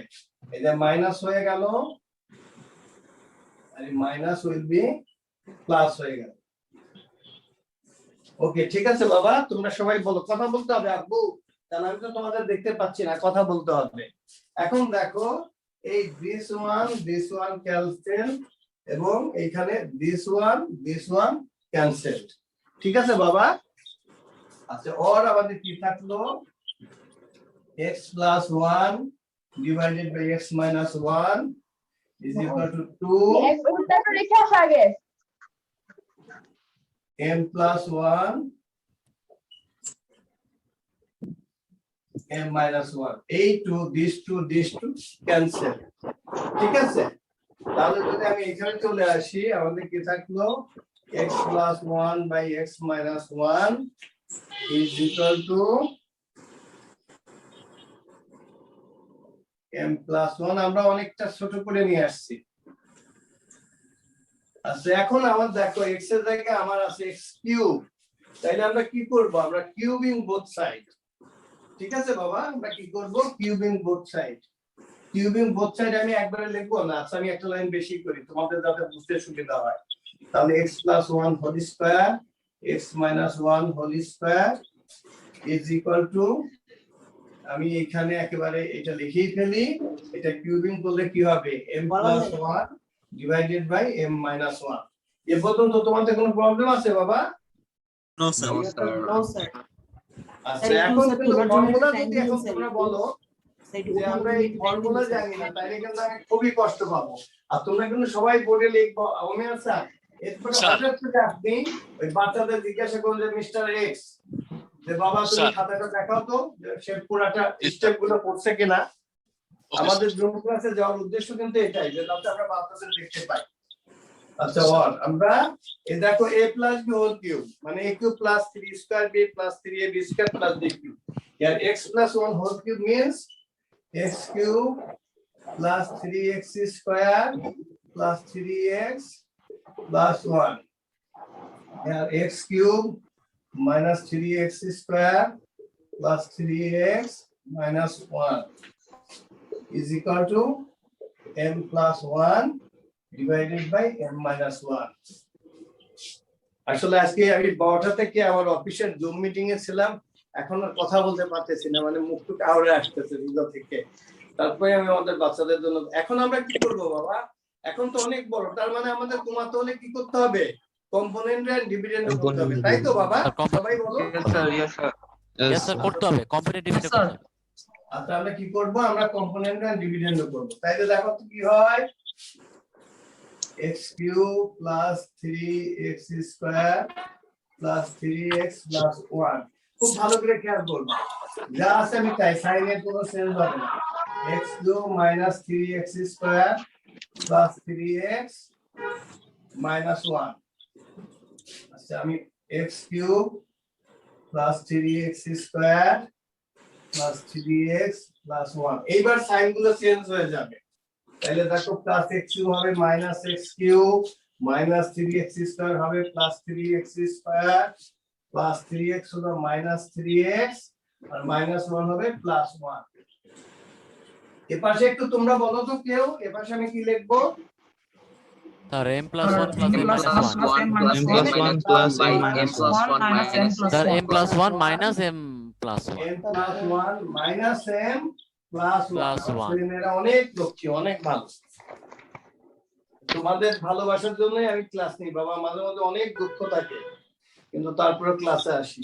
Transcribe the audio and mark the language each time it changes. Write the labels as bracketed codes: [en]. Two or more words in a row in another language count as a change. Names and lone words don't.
[bn] এই যে মাইনাস হয়ে গেল, আর [en] minus will be plus [bn] হয়ে গেল। ওকে, ঠিক আছে বাবা, তোমরা সবাই বলো, কথা বলতে হবে আব্বু, কারণ আমি তো তোমাদের দেখতে পাচ্ছি না, কথা বলতে হবে। এখন দেখো, এই [en] this one [bn] ক্যান্সেল, এবং এইখানে [en] this one [bn] ক্যান্সেল। ঠিক আছে বাবা? আচ্ছা, ওর আমাদের কি থাকলো, [en] x plus 1 divided by x minus 1 is equal to 2 m plus 1 m minus 1। [bn] এই [en] this two cancel। [bn] ঠিক আছে, তাহলে যদি আমি এখানে চলে আসি, আমাদের কি থাকলো, [en] x plus 1 by x minus 1 is equal to m plus 1। [bn] আমরা অনেকটা ছোট করে নিয়ে আসছি। আচ্ছা, এখন আমার দেখো x এর জায়গায় আমার আছে x কিউব, তাইলে আমরা কি করব, আমরা [en] cubing both side. [bn] ঠিক আছে বাবা, আমরা কি করব, [en] cubing both side. cubing both side [bn] আমি একবারে লিখবো না, আচ্ছা আমি একটা লাইন বেশি করি তোমাদের যাতে বুঝতে সুবিধা হয়। [en] তাহলে x plus 1 whole square x minus 1 whole square is equal to, [bn] আমি এখানে একেবারে এটা লিখেই ফেলি, এটা কিউবিং করলে কি হবে [en] m plus 1 divided by m minus 1। [bn] এ পর্যন্ত তোমাদের কোনো প্রবলেম আছে বাবা? [en] no sir. No, sir. [bn] আচ্ছা এখন কিন্তু ফর্মুলা যদি এখন তোমরা বলো যে আমরা এই ফর্মুলা জানি না, তাইলে কিন্তু আমি খুবই কষ্ট পাবো। আর তোমরা কিন্তু সবাই বোর্ডে লিখবো ওমেন স্যার, এরপরে হঠাৎ করে আপনি ওই বাচ্চাদের জিজ্ঞাসা করুন যে মিস্টার এক্স, যে বাবা তুমি স্যার। খাতাটা দেখাও তো যে সে পুরাটা স্টেপ গুলো পড়ছে কিনা। আমাদের জুম ক্লাসে যাওয়ার উদ্দেশ্য কিন্তু এটাই যে যাতে আমরা বাচ্চাদের দেখতে পাই। আচ্ছা ওর আমরা এই দেখো [en] a plus b whole cube মানে a cube plus 3 square b plus 3ab square plus b cube, here x plus 1 whole cube means x cube plus 3x square plus 3x plus 1, here x cube minus 3x square plus 3x minus 1 is equal to m plus 1 divided by m minus 1। [bn] আসলে আজকে আমি 12টা থেকে আমার অফিসের [en] zoom meeting [bn] এ ছিলাম, এখন আর কথা বলতে পারতেছি না, মানে মুখ টুক আউড়ে আসতেছে রোজা থেকে। তারপরে আমি আমাদের বাচ্চাদের জন্য এখন আমরা কি করব বাবা, এখন তো অনেক বড়, তার মানে আমাদের কমাতে হলে কি করতে হবে, [en] component and dividend [bn] করতে হবে, তাই তো বাবা? সবাই বলো [en] Yes, sir, [bn] করতে হবে [en] competitive division [bn] করতে হবে। আচ্ছা আমরা কি করব, আমরা [en] component and dividend [bn] করব। তাইলে দেখো তো কি হয়, [en] x cube plus 3x square plus 3x plus 1। [bn] খুব ভালো করে খেয়াল করবে, যা আছে আমি তাই, সাইনের কোনো চেঞ্জ হবে না। [en] x cube minus 3x square plus 3x minus 1। [bn] আচ্ছা আমি [en] x cube plus 3x square plus 3x plus 1, [bn] এইবার সাইন গুলো চেঞ্জ হয়ে যাবে। তাহলে দেখো [en] plus x cube [bn] হবে [en] minus x cube, minus 3x square [bn] হবে [en] plus 3x square, plus 3x [bn] হলো [en] minus 3x, [bn] আর [en] minus 1 [bn] হবে [en] plus 1. [bn] এপাশে একটু তোমরা বলো তো কেউ, এপাশে আমি কি লিখবো? [en] স্যার m + 1 + m - 1 m plus 1 plus m minus 1 স্যার m + 1 - m + 1 m plus 1 minus m plus 1। [bn] ছেলেমেয়েরা অনেক লক্ষ্মী, অনেক ভালো, তোমাদের ভালোবাসার জন্যই আমি ক্লাস নিই বাবা, মাঝে মাঝে অনেক দুঃখ থাকে কিন্তু তারপরে ক্লাসে আসি।